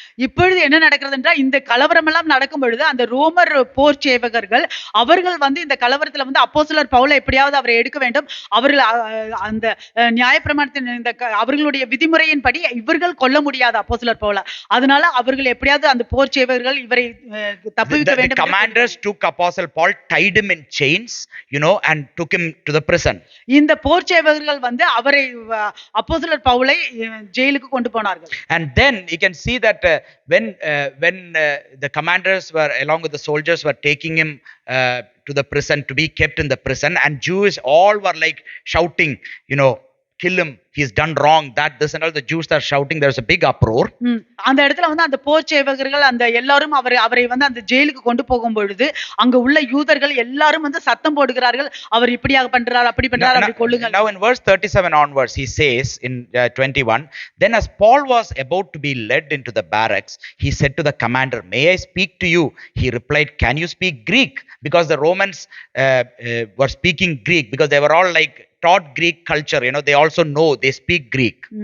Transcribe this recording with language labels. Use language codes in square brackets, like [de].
[ta] இப்பொழுது என்ன நடக்கிறது என்றால், இந்த கலவரம் எல்லாம் நடக்கும் பொழுது அந்த ரோமர் போர் சேவகர்கள் அவர்கள் வந்து இந்த கலவரத்துல வந்து அப்போஸ்தலர் பவுலை எப்படியாவது அவரை எடுக்க வேண்டும். அவர்கள் அந்த நியாயப்பிரமாணத்தின் இந்த அவர்களுடைய விதிமுறையின்படி இவர்கள் கொல்ல முடியாது அப்போஸ்தலர் பவுலை. அதனால அவர்கள் எப்படியாவது அந்த போர் சேவகர்கள் இவரை தப்புவிக்க வேண்டும். [en] The commanders took Apostle Paul, tied him in chains, and took him to the prison. [ta] இந்த போர் சேவகர்கள் வந்து அவரை அப்போஸ்தலர் பவுலை ஜெயிலுக்கு கொண்டு போனார்கள். [en] And then you can see that when the commanders were along with the soldiers were taking him to the prison to be kept in the prison, and Jews all were like shouting, kill him, he's done wrong, that this and all. The Jews are shouting, there's a big uproar. [ta] அந்த இடத்துல வந்து அந்த போர் சேவகர்கள் அந்த எல்லாரும் அவரை வந்து அந்த ஜெயிலுக்கு கொண்டு போகும் பொழுது அங்க உள்ள யூதர்கள் எல்லாரும் வந்து சத்தம் போடுகிறார்கள், அவர் இப்படியாக பண்றார், அப்படி பண்றார், அப்படி கொல்லுங்க. [en] Now in verse 37 onwards he says in 21, then as Paul was about to be led into the barracks, he said to the commander, may I speak to you? He replied, can you speak Greek? Because the Romans were speaking Greek, because they were all like taught Greek culture, they also know, they speak Greek.